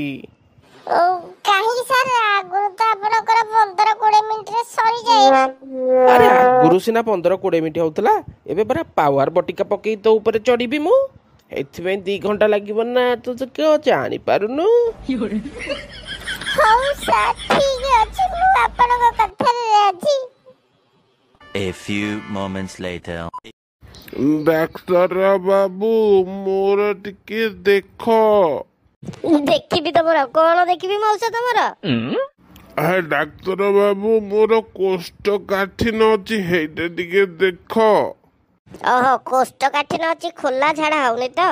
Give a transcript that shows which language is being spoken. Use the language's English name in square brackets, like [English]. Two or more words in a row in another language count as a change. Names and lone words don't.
[Odia] କାହିଁକି ସାର୍? ଆଗରୁ ତ ଆପଣଙ୍କର 15-20 ମିନିଟରେ ସରିଯାଏ। ଆରେ ଆଗରୁ ସିନା 15-20 ମିନିଟ୍ ହଉଥିଲା, ଏବେ ପରା ପାୱାର ବଟିକା ପକେଇ ତୋ ଉପରେ ଚଢିବି ମୁଁ। ଏଥିପାଇଁ 2 ଘଣ୍ଟା ଲାଗିବ ନା, ତୁ ତ କେউ ଜାଣିପାରୁନୁ। ହଉ ସାର୍ ଠିକ ଅଛି, ମୁଁ ଆପଣଙ୍କ କଥାରେ ରାଜି। [English] A few moments later. [Odia] ଡାକ୍ତର ବାବୁ ମୋର ଟିକେ ଦେଖ। ଦେଖିବି ତମର କଣ? ଦେଖିବି ମଉସା ତମର? ଡାକ୍ତର ବାବୁ ମୋର କୋଷ୍ଠକାଠିନ୍ୟ ଅଛି, ହେଇଟା ଟିକେ ଦେଖ। ଓହୋ, କୋଷ୍ଠକାଠିନ୍ୟ ଅଛି, ଖୋଲା ଝାଡା ହଉନି ତ?